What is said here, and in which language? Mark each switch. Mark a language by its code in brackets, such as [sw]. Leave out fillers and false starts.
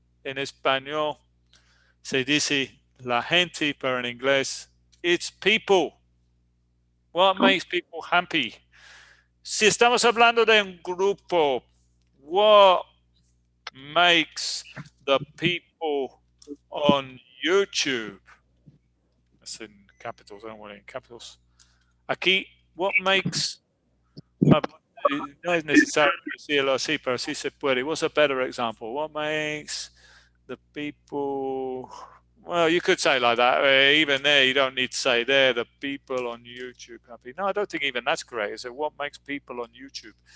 [es] En español se dice la gente, pero en inglés, [en] it's people. What makes people happy? [es] Si estamos hablando de un grupo, [en] what makes the people on YouTube? That's in capitals, I don't want it in capitals. [es] Aquí, [en] what makes, [es] no es necesario decirlo así, pero sí se puede. [en] What's a better example? What makes the people, well, you could say like that. Even there, you don't need to say there, the people on YouTube happy. No, I don't think even that's correct. Is it what makes people on YouTube?